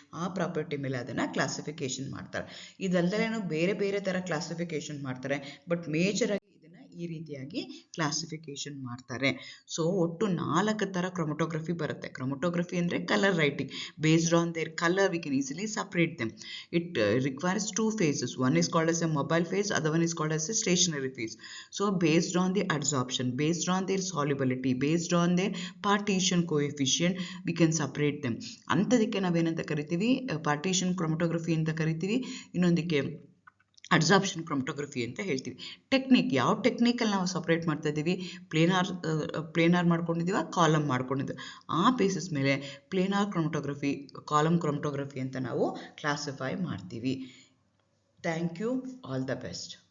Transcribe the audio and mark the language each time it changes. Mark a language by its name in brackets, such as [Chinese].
[Kannada] ಆ ಪ್ರಾಪರ್ಟಿ ಮೇಲೆ ಅದನ್ನು ಕ್ಲಾಸಿಫಿಕೇಶನ್ ಮಾಡ್ತಾರೆ. ಇದಲ್ಲದೇನೋ ಬೇರೆ ಬೇರೆ ಥರ ಕ್ಲಾಸಿಫಿಕೇಶನ್ ಮಾಡ್ತಾರೆ, ಬಟ್ ಮೇಜರ್ ಆಗಿ ಈ ರೀತಿಯಾಗಿ ಕ್ಲಾಸಿಫಿಕೇಶನ್ ಮಾಡ್ತಾರೆ. ಸೊ ಒಟ್ಟು 4 ಥರ ಕ್ರೊಮಟೋಗ್ರಫಿ ಬರುತ್ತೆ. ಕ್ರೊಮಟೋಗ್ರಫಿ ಅಂದರೆ colour writing. [English] Based on their colour we can easily separate them. It requires 2 phases. One is called as a mobile phase, other one is called as a stationary phase. So based on the adsorption, based on their solubility, based on their partition coefficient, we can separate them. [Kannada] ಅಂಥದಕ್ಕೆ ನಾವೇನಂತ ಕರಿತೀವಿ partition ಕ್ರೊಮಟೋಗ್ರಫಿ ಅಂತ ಕರಿತೀವಿ. ಇನ್ನೊಂದಕ್ಕೆ absorption ಕ್ರೊಮಟೋಗ್ರಫಿ ಅಂತ ಹೇಳ್ತೀವಿ. Technique, ಯಾವ ಟೆಕ್ನಿಕಲ್ಲಿ ನಾವು separate ಮಾಡ್ತಾ ಇದ್ದೀವಿ, ಪ್ಲೇನಾರ್ ಮಾಡ್ಕೊಂಡಿದ್ದೀವ, ಕಾಲಮ್ ಮಾಡ್ಕೊಂಡಿದ್ದೀವಿ, ಆ ಬೇಸಿಸ್ ಮೇಲೆ ಪ್ಲೇನಾರ್ ಕ್ರೊಮಟೋಗ್ರಫಿ, ಕಾಲಮ್ ಕ್ರೊಮಟೋಗ್ರಫಿ ಅಂತ ನಾವು ಕ್ಲಾಸಿಫೈ ಮಾಡ್ತೀವಿ. [English] Thank you, all the best.